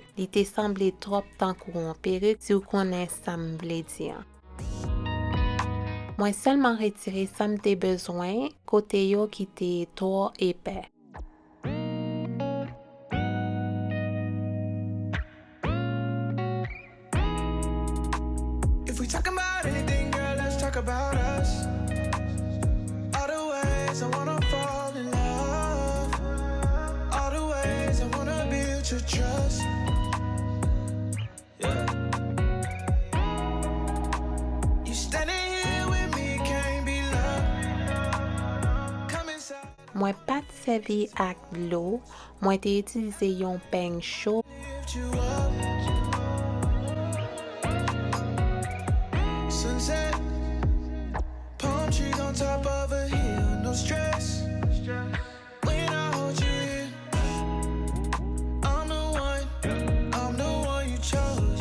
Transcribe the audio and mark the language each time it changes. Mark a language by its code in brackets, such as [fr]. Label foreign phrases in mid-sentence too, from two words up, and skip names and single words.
[ht] Li te semble trop tankou an peruk, si ou konen sa m vle di an. Mwen selman retire sa m te bezwen, kote yo ki te tro epè. [en] If we talking about anything, girl, let's talk about us. All the ways I wanna fall in love, all the ways I wanna build your trust. Yeah. You standing here with me, can't be love. Come inside, [ht] Mwen pat servi ak blo, mwen te utilize yon peng chou. [en] lift you up. Sunset, palm trees on top of a hill, no stress. When I hold you here, I'm the one you chose.